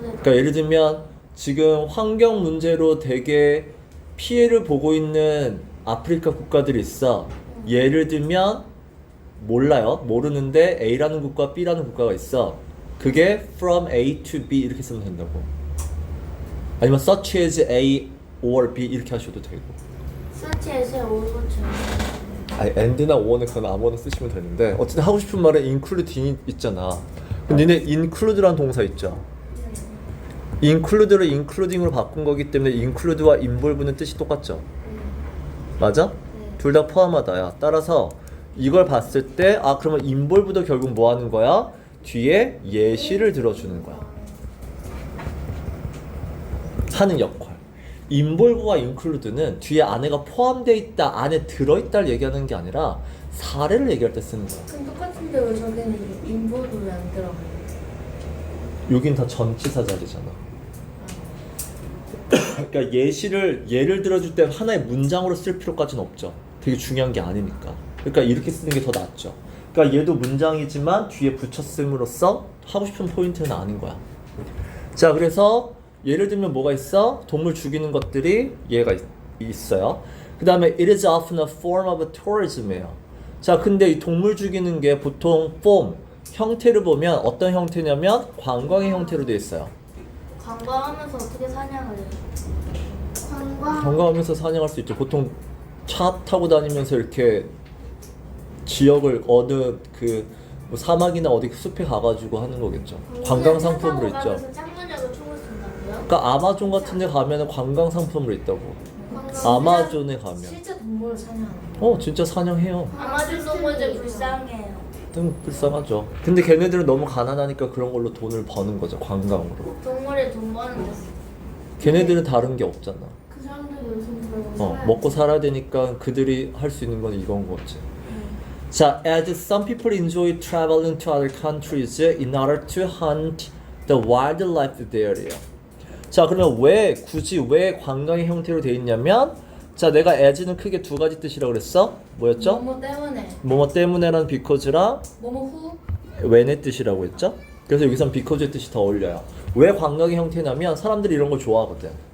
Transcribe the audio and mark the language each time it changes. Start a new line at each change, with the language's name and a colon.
Korean: 그러니까 예를 들면 지금 환경 문제로 되게 피해를 보고 있는 아프리카 국가들이 있어. 예를 들면 몰라요. 모르는데 A라는 국가, B라는 국가가 있어. 그게 from A to B 이렇게 쓰면 된다고. 아니면 such as A or B 이렇게 하셔도 되고. 서치에서 오고쳐. 아니 and나 or는 그건 아무거나 쓰시면 되는데 어쨌든 하고 싶은 말은 including 있잖아. 근데 니네 include라는 동사 있죠? include를 including으로 바꾼 거기 때문에 include와 involve는 뜻이 똑같죠? 맞아? 둘 다 포함하다야. 따라서 이걸 봤을 때 그러면 involve도 결국 뭐 하는 거야? 뒤에 예시를 들어주는 거야. 하는 역할. involve와 include는 뒤에 안에가 포함되어 있다, 안에 들어있다를 얘기하는 게 아니라 사례를 얘기할 때 쓰는 거야. 그럼 똑같은데 왜 저기는 인보도 왜 안 들어가요? 여긴 다 전치사 자리잖아. 그러니까 예를 들어줄 때 하나의 문장으로 쓸 필요까지는 없죠. 되게 중요한 게 아니니까. 그러니까 이렇게 쓰는 게 더 낫죠. 그러니까 얘도 문장이지만 뒤에 붙여 씀으로써 하고 싶은 포인트는 아닌 거야. 자, 그래서 예를 들면 뭐가 있어? 동물 죽이는 것들이 얘가 있어요. 그 다음에
English: it is often a form of tourism이에요.
Korean: 자, 근데 이 동물 죽이는 게 보통 form, 형태를 보면 어떤 형태냐면 관광의 형태로 되어 있어요. 관광하면서 어떻게 사냥을 해요? 관광하면서 사냥할 수 있죠. 보통 차 타고 다니면서 이렇게 지역을 어느 뭐 사막이나 어디 숲에 가가지고 하는 거겠죠. 관광 상품으로 있죠. 창문으로 총을 쏜다고요? 그러니까 아마존 같은 데 가면 관광 상품으로 있다고. 아마존에 가면. 실제 동물을 사냥하는 진짜 사냥해요. 아마존 동물들 불쌍해요. 좀 불쌍하죠. 근데 걔네들은 너무 가난하니까 그런 걸로 돈을 버는 거죠. 관광으로. 동물에 돈 버는 데 걔네들은 다른 게 없잖아. 그 사람들이 요즘 들고 먹고 살아야 되니까 그들이 할 수 있는 건 이건 거지.
English: 자, as some people enjoy traveling to other countries in order to hunt the wildlife there요.
Korean: 자, 그러면 굳이 왜 관광의 형태로 돼 있냐면, 자, 내가 as는 크게 두 가지 뜻이라고 그랬어? 뭐였죠? 뭐뭐 때문에 뭐뭐 때문에라는 because랑 뭐뭐 후 when의 뜻이라고 했죠? 그래서 여기선 because의 뜻이 더 어울려요. 왜 관광의 형태냐면 사람들이 이런 걸 좋아하거든.